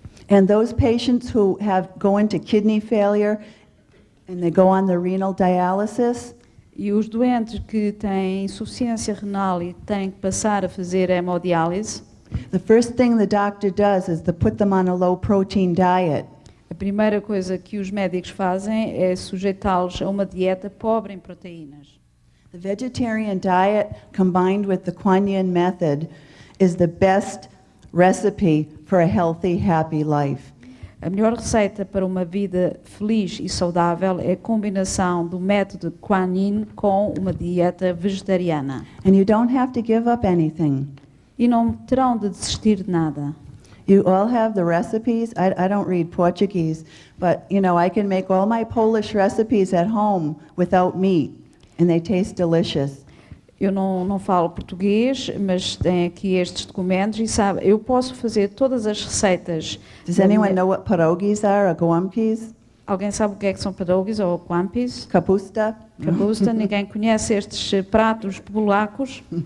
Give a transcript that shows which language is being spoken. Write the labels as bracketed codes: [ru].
[en] And those patients who go into kidney failure and they go on the renal dialysis, [pt] e os doentes que têm insuficiência renal e têm que passar a fazer hemodiálise, [en] the first thing the doctor does is to put them on a low protein diet. [pt] A primeira coisa que os médicos fazem é sujeitá-los a uma dieta pobre em proteínas. [en] The vegetarian diet combined with the Kuan Yin method is the best recipe for a healthy, happy life. [pt] A melhor receita para uma vida feliz e saudável é a combinação do método Kuan Yin com uma dieta vegetariana. [en] And you don't have to give up anything. [pt] E não terão de desistir de nada. [en] You all have the recipes. I don't read Portuguese, but I can make all my Polish recipes at home without meat, and they taste delicious. [pt] Eu não falo português, mas tem aqui estes documentos e sabe, eu posso fazer todas as receitas. [en] Does anyone know what pierogies are or gołąbkis? [pt] Alguém sabe o que é que são pierogies ou gołąbkis? [pl] Kapusta? [pt] Kapusta, ninguém conhece estes pratos polacos.